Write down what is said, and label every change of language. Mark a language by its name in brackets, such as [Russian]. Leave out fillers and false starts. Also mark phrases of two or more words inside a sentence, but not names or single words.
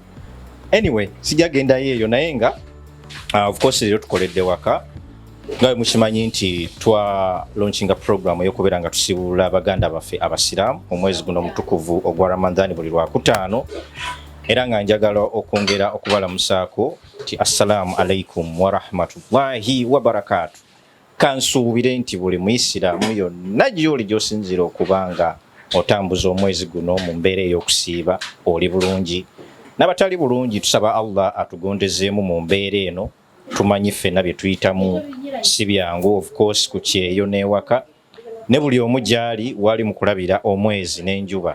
[Ganda] Anyway, sijagendayo eyo naye nga [English] of course [Ganda] leero tukoledde waka nga mukimanyi nti twa launchinga program y'okubeera nga tusiibulula abaganda baffe abasiraamu omwezi guno mutukuvu ogwa Ramadhan buli Lwakutaano, era nga njagala okwongera okubalamusaako nti [Arabic] السلام عليكم ورحمة الله وبركاته. [Ganda] Kansuubire nti buli Muisiraamu yonna gy'oli gy'osinzira okubanga otambuza omwezi guno mu mbeera ey'okusiiba oli bulungi. N'abatali bulungi tusaba Allah atugondezeemu mu mbeera eno. Tumanyi ffenna bye tuyitamu si byangu, [English] of course [Ganda] ku kyeyo n'ewaka ne buli omu gy'ali wali mu kulabira omwezi n'enjuba.